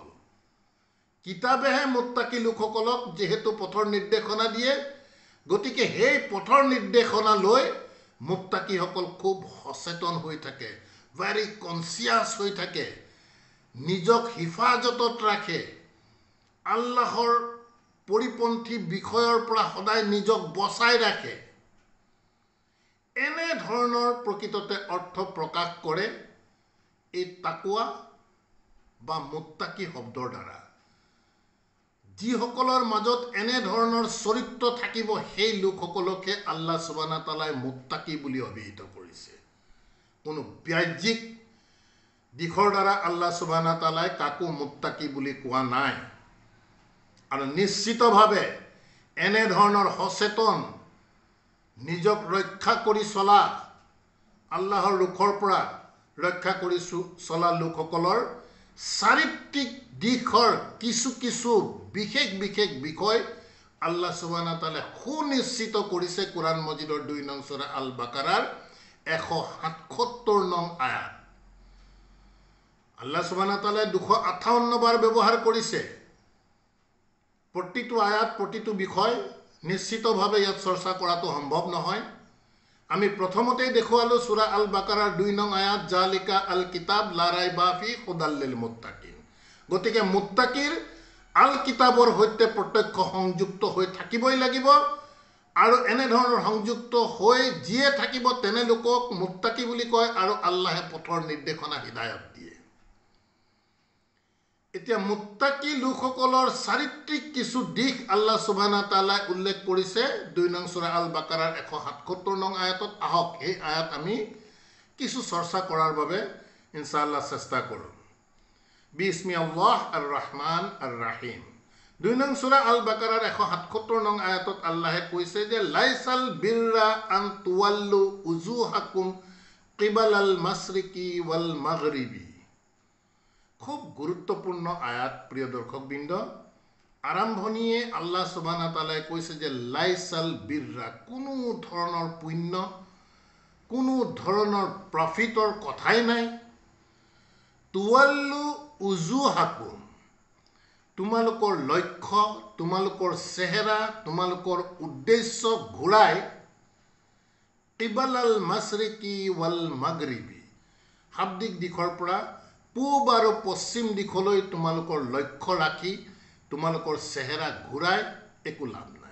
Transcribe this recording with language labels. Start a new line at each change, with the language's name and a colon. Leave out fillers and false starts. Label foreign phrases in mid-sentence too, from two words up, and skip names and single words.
Assamese: কিতাবেহে মুত্তাকি লোকসকলক যিহেতু পথৰ নিৰ্দেশনা দিয়ে, গতিকে সেই পথৰ নিৰ্দেশনা লৈ মুত্তাকিসকল খুব সচেতন হৈ থাকে,
English: very conscious
Assamese: হৈ থাকে, নিজক হিফাজতত ৰাখে, আল্লাহৰ পৰিপন্থী বিষয়ৰ পৰা সদায় নিজক বচাই ৰাখে। এনেধৰণৰ প্ৰকৃততে অৰ্থ প্ৰকাশ কৰে এই তাকৱা বা মুত্তাকি শব্দৰ দ্বাৰা। যিসকলৰ মাজত এনেধৰণৰ চৰিত্ৰ থাকিব, সেই লোকসকলকহে
Arabic: الله سبحانه وتعالى
Assamese: মুত্তাকি বুলি অভিহিত কৰিছে। কোনো ব্যাজ্যিক দিশৰ দ্বাৰা
Arabic: الله سبحانه وتعالى
Assamese: কাকো মুত্তাকি বুলি কোৱা নাই। আৰু নিশ্চিতভাৱে এনেধৰণৰ সচেতন, নিজক ৰক্ষা কৰি চলা, আল্লাহৰ ৰুখৰ পৰা ৰক্ষা কৰি চলা লোকসকলৰ চাৰিত্ৰিক দিশৰ কিছু কিছু বিশেষ বিশেষ বিষয়
Arabic: الله سبحانه وتعالى
Assamese: সুনিশ্চিত কৰিছে কোৰআন মজিদৰ ২ নং সূৰা আল বাকাৰাৰ ১৭৭ নং আয়াত।
Arabic: الله سبحانه وتعالى
Assamese: ২৫৮ বাৰ ব্যৱহাৰ কৰিছে। প্ৰতিটো আয়াত, প্ৰতিটো বিষয় নিশ্চিতভাৱে ইয়াত চৰ্চা কৰাটো সম্ভৱ নহয়। আমি প্ৰথমতেই দেখুৱালোঁ সূৰা আল বাকাৰাৰ ২ নং আয়াত,
Arabic: ذلك الكتاب لا ريب في هدى للمتقين.
Assamese: গতিকে মুত্তাকিৰ আল কিতাবৰ সৈতে প্ৰত্যক্ষ সংযুক্ত হৈ থাকিবই লাগিব। আৰু এনেধৰণৰ সংযুক্ত হৈ যিয়ে থাকিব তেনে লোকক মুত্তাকি বুলি কয়, আৰু আল্লাহে পথৰ নিৰ্দেশনা হিদায়ত দিয়ে। এতিয়া মুত্তাকি লোকসকলৰ চাৰিত্ৰিক কিছু দিশ
Arabic: الله سبحانه وتعالى
Assamese: উল্লেখ কৰিছে 2 নং সূৰা আল বাকাৰাৰ 177 নং আয়াতত। আহক এই আয়াত আমি কিছু চৰ্চা কৰাৰ বাবে ইনশাআল্লাহ চেষ্টা কৰোঁ।
Arabic: بسم الله الرحمن الرحيم.
Assamese: 2 নং সূরা আল বাকারার 177 নং আয়াতত আল্লাহে কৈছে যে
Arabic: ليس البر أن تولوا وجوهكم قبل المشرق والمغرب.
Assamese: খুব গুরুত্বপূর্ণ আয়াত প্রিয় দর্শকবৃন্দ। আৰম্ভণিয়ে
Arabic: الله سبحانه وتعالى
Assamese: কৈছে যে
Arabic: ليس البر,
Assamese: কোনো ধৰণৰ পুণ্য, কোনো ধৰণৰ প্ৰফিটৰ কথাই নাই।
Arabic: تولوا وجوهكم,
Assamese: তোমালোকৰ লক্ষ্য, তোমালোকৰ চেহেৰা, তোমালোকৰ উদ্দেশ্য ঘূৰাই
Arabic: قبل المشرق والمغرب,
Assamese: শাব্দিক দিশৰ পৰা পূব আৰু পশ্চিম দিশলৈ তোমালোকৰ লক্ষ্য ৰাখি তোমালোকৰ চেহেৰা ঘূৰাই একো লাভ নাই।